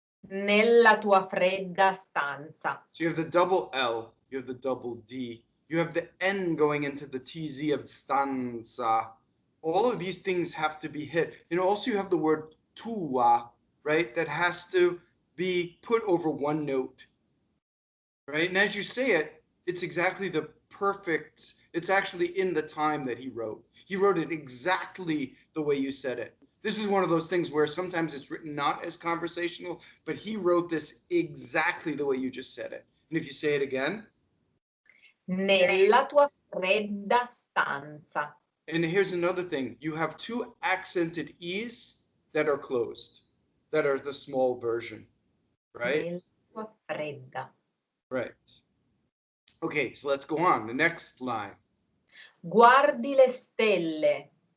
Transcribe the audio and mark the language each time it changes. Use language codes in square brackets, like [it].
[it] Nella tua fredda stanza. [en] So you have the double L, you have the double D, you have the N going into the TZ of stanza. All of these things have to be hit. And also you have the word tua, right? That has to be put over one note. Right? And as you say it, it's exactly it's actually in the time that he wrote. He wrote it exactly the way you said it. This is one of those things where sometimes it's written not as conversational, but he wrote this exactly the way you just said it. And if you say it again. [it] Nella tua fredda stanza. [en] And here's another thing. You have two accented E's that are closed, that are the small version, right? [it] Nella tua fredda. [en] Right. Okay, so let's go on. The next line. [it] Guardi le stelle.